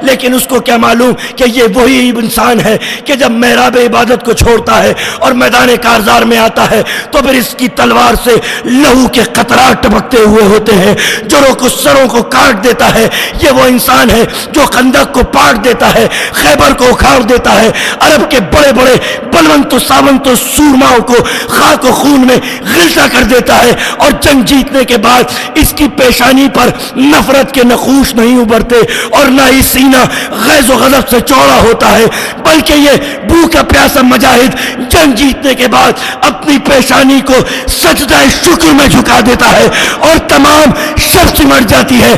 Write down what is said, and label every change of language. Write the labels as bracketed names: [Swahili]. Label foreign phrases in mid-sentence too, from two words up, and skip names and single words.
[Urdu] لیکن اس کو کیا معلوم کہ یہ وہی انسان ہے کہ جب محراب عبادت کو چھوڑتا ہے اور میدان کارزار میں آتا ہے تو پھر اس کی تلوار سے لہو کے قطرات ٹپکتے ہوئے ہوتے ہیں, جڑوں کو سروں کو کاٹ دیتا ہے. یہ وہ انسان ہے جو خندق کو پاٹ دیتا ہے, خیبر کو اکھاڑ دیتا ہے, عرب کے بڑے بڑے بلونت و ساونت و سورماؤں کو خاک و خون میں غلطہ کر دیتا ہے, اور جنگ جیتنے کے بعد اس کی پیشانی پر نفرت کے نقوش نہیں ابھرتے اور نہ ہی سینہ غیظ و غضب سے چوڑا ہوتا ہے, بلکہ یہ بھوکا پیاسا مجاہد جنگ جیتنے کے بعد اپنی پیشانی کو سجدہ شکر میں جھکا دیتا ہے اور تمام شب سمٹ جاتی ہے.